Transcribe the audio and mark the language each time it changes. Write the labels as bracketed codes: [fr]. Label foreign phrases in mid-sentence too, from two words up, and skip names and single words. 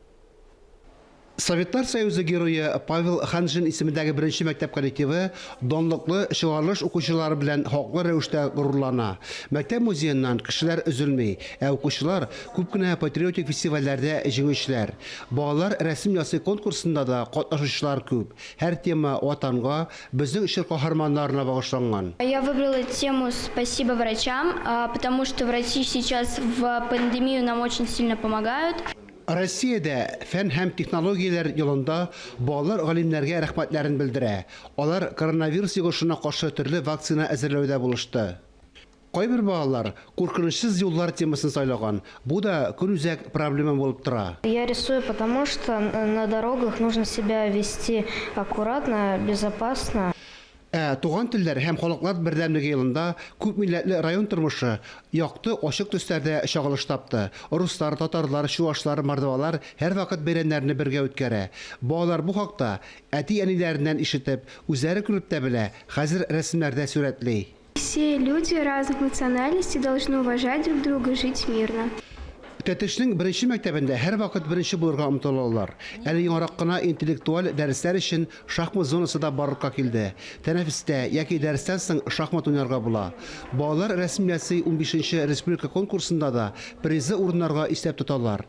[tt] Советтар Союзы герое Павел Ханжин исемендәге беренче мәктәп коллективы данлыклы чыгарылыш укучылары белән хаклы рәвештә горурлана. Мәктәп музееннан кешеләр өзелми, укучылар күп кенә патриотик фестивальләрдә җиңүчеләр. Балалар рәсем ясый конкурсында да катнашучылар күп. Һәр тема ватанга, безнең ишер каһарманнарына багышланган. [ru] Я выбрала тему «Спасибо врачам», потому что врачи сейчас в пандемию нам очень сильно помогают. [tt] Россиядә фән һәм технологияләр юлында балалар галимнәргә рәхмәтләрен белдерә. Алар коронавирус йогышына каршы төрле вакцина әзерләүдә булышты. Кайбер балалар куркынычсыз юллар темасын сайлаган. Бу да көнүзәк проблема булып тора. [ru] Я рисую, потому что на дорогах нужно себя вести аккуратно, безопасно. [tt] Туган телләр һәм халыклар бердәмлеге елында күп милләтле район тормышы якты, ачык төсләрдә чагылыш тапты. Руслар, татарлар, чуашлар, мордвалар һәр вакыт бәйрәмнәрне бергә үткәрә. Балалар бу хакта әти-әниләреннән ишетеп, үзләре күреп тә белә, хәзер рәсемнәрдә сурәтли. [ru] Все люди разных национальностей должны уважать друг друга, жить мирно. [tt] Тәтешнең беренче мәктәбендә һәр вакыт беренче булырга омтылалар. Әле яңарак кына интеллектуаль дәресләр өчен шахмат зонасы да барлыкка килде. Тәнәфестә яки дәрестән соң шахмат уйнарга була. Балалар рәсемлясе 15-нче республика конкурсында да призы урыннарга исәп тоталар.